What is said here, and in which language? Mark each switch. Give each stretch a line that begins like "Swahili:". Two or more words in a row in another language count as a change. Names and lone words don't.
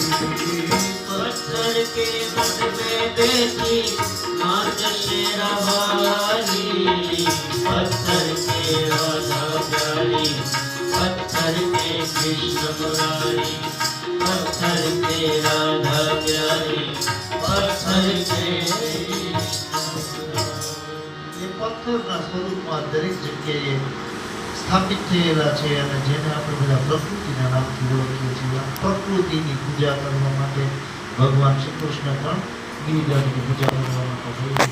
Hindi: पत्थर के मठ पे बैठी मात शेरा वाली। पत्थर के राधा प्यारी, पत्थर के कृष्ण मुरारी। पत्थर के राधा प्यारी, पत्थर के
Gujarati: એ પથ્થરના સ્વરૂપમાં દરેક જગ્યાએ સ્થાપિત થયેલા છે અને જેને આપણે બધા પ્રકૃતિના નામથી ઓળખીએ છીએ. પ્રકૃતિની પૂજા કરવા માટે ભગવાન શ્રી કૃષ્ણ પણ ગિરિરાજની પૂજા કરવા માટે થયું.